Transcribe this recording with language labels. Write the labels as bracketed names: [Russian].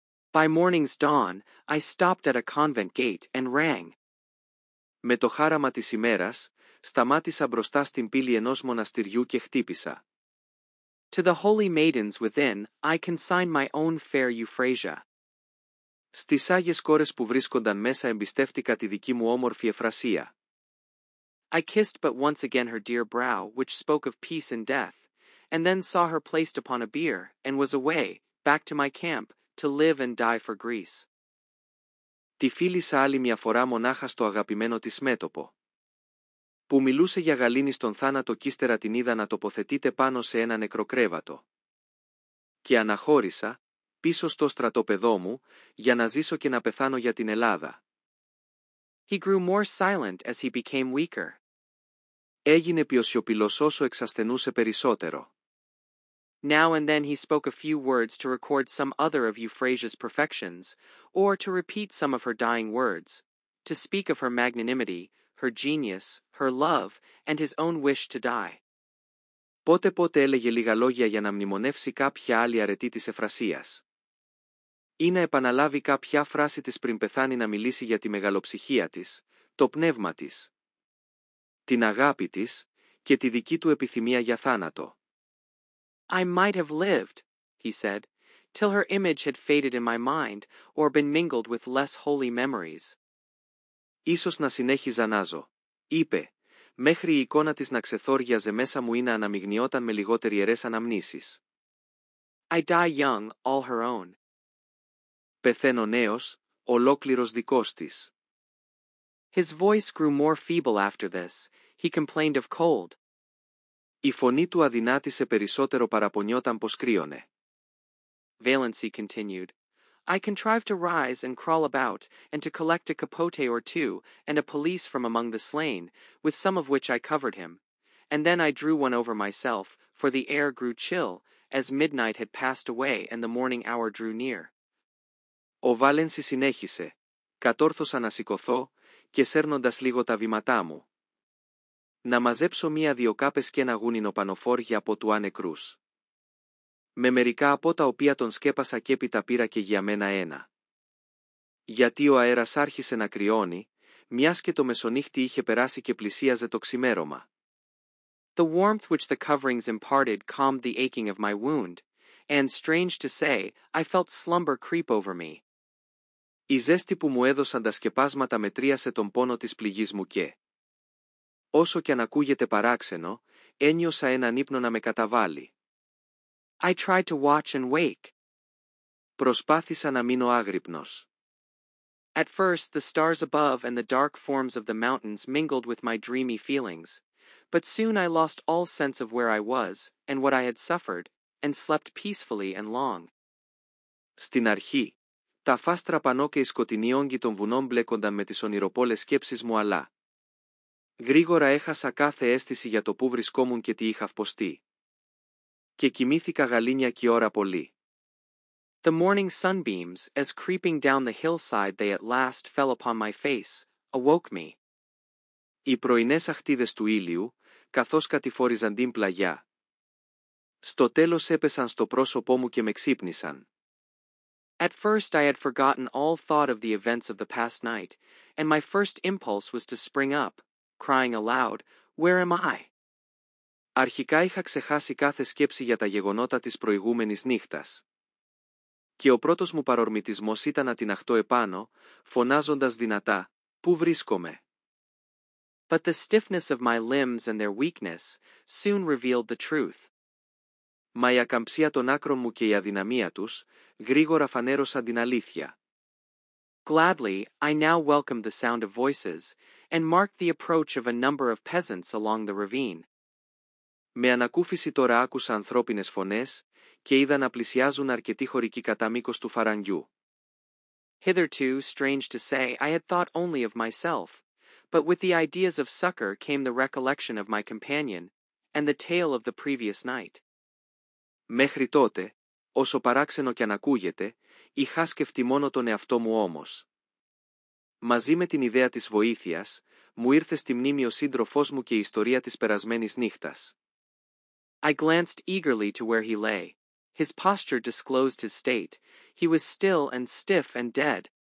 [English] By morning's dawn, I stopped at a convent gate and rang. [Greek] Με το χάραμα της ημέρας, σταμάτησα μπροστά στην πύλη ενός μοναστηριού και χτύπησα. [English] To the holy maidens within, I consigned my own fair Euphrasia. [Greek] Στις άγιες κόρες που βρίσκονταν μέσα εμπιστεύτηκα τη δική μου όμορφη Εφρασία. [English] I kissed but once again her dear brow, which spoke of peace and death, and then saw her placed upon a bier, and was away, back to my camp, to live and die for Greece. [Greek] Τη φίλησα άλλη μια φορά μονάχα στο αγαπημένο της μέτωπο, που μιλούσε για γαλήνη στον θάνατο κι ύστερα την είδα να τοποθετείται πάνω σε ένα νεκροκρέβατο. Και αναχώρησα, πίσω στο στρατόπεδό μου, για να ζήσω και να πεθάνω για την Ελλάδα. [English] He grew more silent as he became weaker. [Greek] Έγινε πιο σιωπηλός όσο εξασθενούσε περισσότερο. [English] Now and then he spoke a few words to record some other of Euphrasia's perfections, or to repeat some of her dying words, to speak of her magnanimity, her genius, her love, and his own wish to die. [Greek] Πότε έλεγε λίγα λόγια για να μνημονεύσει κάποια άλλη αρετή της Εφρασίας. Ή να επαναλάβει κάποια φράση της πριν πεθάνει να μιλήσει για τη μεγαλοψυχία της, το πνεύμα της, την αγάπη της και τη δική του επιθυμία για θάνατο. [English] I might have lived, he said, till her image had faded in my mind, or been mingled with less holy memories. [Greek] Ίσως να συνέχιζα να ζω, είπε, μέχρι η εικόνα της να ξεθόριαζε μέσα μου ή να αναμειγνιόταν με λιγότεροι ιερές αναμνήσεις. [English] I die young, all her own. [Greek] Πεθαίνω νέος, ολόκληρος δικός της. [English] His voice grew more feeble after this. He complained of cold. [Greek] Η φωνή του αδυνάτησε περισσότερο, παραπονιόταν πως κρύωνε. [English] Valency continued. I contrived to rise and crawl about, and to collect a capote or two, and a pelisse from among the slain, with some of which I covered him, and then I drew one over myself, for the air grew chill, as midnight had passed away and the morning hour drew near. [Greek] Ο Βάλενσι συνέχισε. Κατόρθωσα να σηκωθώ, και σέρνοντας λίγο τα βήματά μου, να μαζέψω μία-δυο κάπες και ένα γούνινο πανοφόρια από του άνεκρούς. Με μερικά από τα οποία τον σκέπασα και έπειτα πήρα και για μένα ένα. Γιατί ο αέρας άρχισε να κρυώνει, μιας και το μεσονύχτη είχε περάσει και πλησίαζε το ξημέρωμα. [English] The warmth which the coverings imparted calmed the aching of my wound, and strange to say, I felt slumber creep over me. [Greek] Η ζέστη που μου έδωσαν τα σκεπάσματα μετρίασε τον πόνο της πληγής μου και, όσο κι αν ακούγεται παράξενο, ένιωσα έναν ύπνο να με καταβάλει. [English] I tried to watch and wake. [Greek] Προσπάθησα να μείνω άγρυπνος. [English] At first the stars above and the dark forms of the mountains mingled with my dreamy feelings, but soon I lost all sense of where I was, and what I had suffered, and slept peacefully and long. [Greek] Στην αρχή, τα φάστρα πανώ και οι σκοτεινοί όγκοι των βουνών μπλέκονταν με τις ονειροπόλες σκέψεις μου, αλλά γρήγορα έχασα κάθε αίσθηση για το που βρισκόμουν και τι είχα φποστεί. Και κοιμήθηκα γαλήνια κι ώρα πολύ. [English] The morning sunbeams, as creeping down the hillside they at last fell upon my face, awoke me. [Greek] Οι πρωινές αχτίδες του ήλιου, καθώς κατηφόριζαν την πλαγιά, στο τέλος έπεσαν στο πρόσωπό μου και με ξύπνησαν. [English] At first I had forgotten all thought of the events of the past night, and my first impulse was to spring up, crying aloud, "Where am I?" [Greek] Αρχικά είχα ξεχάσει κάθε σκέψη για τα γεγονότα της προηγούμενης νύχτας. Και ο πρώτος μου παρορμητισμός ήταν να τιναχτώ επάνω, φωνάζοντας δυνατά, «Πού βρίσκομαι?» [English] But the stiffness of my limbs and their weakness soon revealed the truth. [Greek] Μα η ακαμψία των άκρων μου και η αδυναμία τους, γρήγορα φανέρωσαν την αλήθεια. [English] Gladly, I now welcomed the sound of voices, and marked the approach of a number of peasants along the ravine. [Greek] Με ανακούφιση τώρα άκουσα ανθρώπινες φωνές, και είδα να πλησιάζουν αρκετοί χωρικοί κατά μήκος του φαραγγιού. [English] Hitherto, strange to say, I had thought only of myself, but with the ideas of succor came the recollection of my companion, and the tale of the previous night. [Greek] Μέχρι τότε, όσο παράξενο κι αν ακούγεται, είχα σκεφτεί μόνο τον εαυτό μου όμως. Μαζί με την ιδέα της βοήθειας, μου ήρθε στη μνήμη ο σύντροφός μου και η ιστορία της περασμένης νύχτας. [English] I glanced eagerly to where he lay. His posture disclosed his state. He was still and stiff and dead.